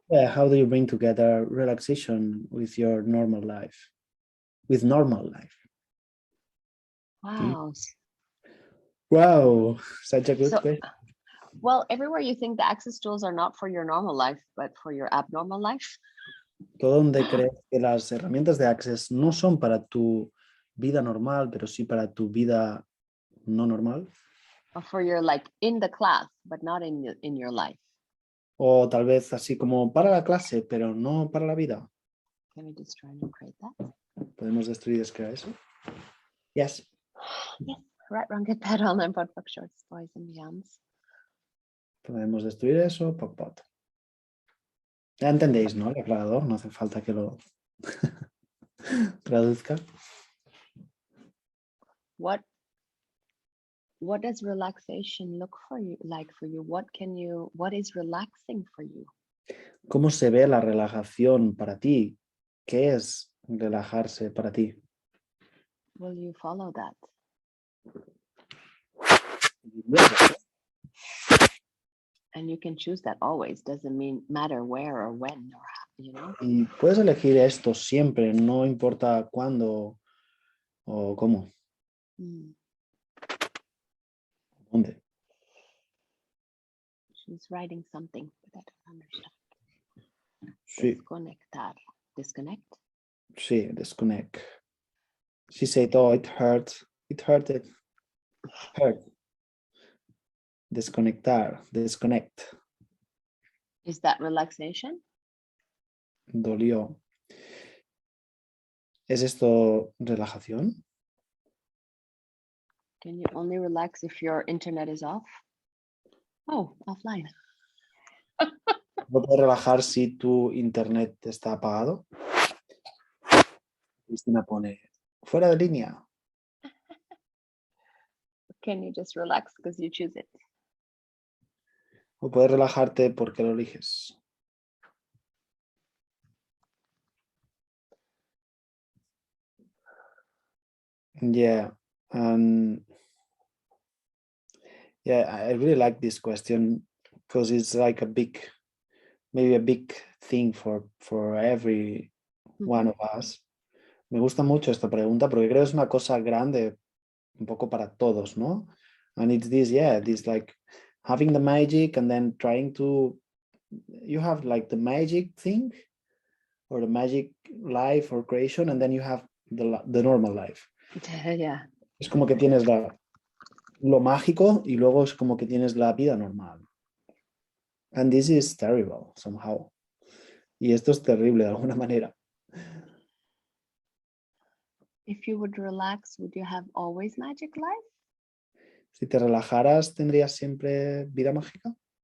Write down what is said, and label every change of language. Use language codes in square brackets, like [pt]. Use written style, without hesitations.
[en] Yeah, how do you bring together relaxation with your normal life? With normal life. Wow. Wow, such a good question. Well, everywhere you think the access tools are not for your normal life, but for your abnormal life. [es] Todo donde crees que las herramientas de Access no son para tu vida normal, pero sí para tu vida no normal. [en] Or for your like in the class, but not in your life. [es] O tal vez así como para la clase, pero no para la vida. [en] Can we destroy and create that? [es] ¿Podemos destruir y descrear eso? [en] Yes. Yes. Right, wrong, get better, online, pod, fuck, shorts, boys and beyonds. [es] Podemos destruir eso, pop, pot. Ya entendéis, ¿no? El aclarador, no hace falta que lo traduzca. [en] What does relaxation look for you like for you? What is relaxing for you? [es] ¿Cómo se ve la relajación para ti? ¿Qué es relajarse para ti? [en] Will you follow that? And you can choose that always. Doesn't matter where or when or how, you know. [es] Y puedes elegir esto siempre, no importa cuándo o cómo. ¿Dónde? [en] She's writing something, but I don't understand. [es] Sí. Desconectar. [en] Disconnect? [es] Sí, [en] disconnect. She said, oh, it hurt. It hurted. Hurt. [es] Desconectar. [en] Disconnect. Is that relaxation? [es] Dolió. ¿Es esto relajación? [en] Can you only relax if your internet is off? Oh, offline. [es] ¿No puedes relajar si tu internet está apagado? Cristina pone, fuera de línea. [en] Can you just relax because you choose it? [es] O puedes relajarte porque lo eliges. [en] Yeah. Yeah, I really like this question because it's like maybe a big thing for every one of us. [es] Me gusta mucho esta pregunta porque creo que es una cosa grande un poco para todos, ¿no? [en] And it's this like having the magic and then trying to, you have like the magic thing or the magic life or creation and then you have the normal life. Yeah. [es] Es como que tienes lo mágico y luego es como que tienes la vida normal. [en] And this is terrible somehow. [es] Y esto es terrible de alguna manera. [en] If you would relax, would you have always magic life? [es] Si te relajaras, ¿tendrías siempre vida mágica?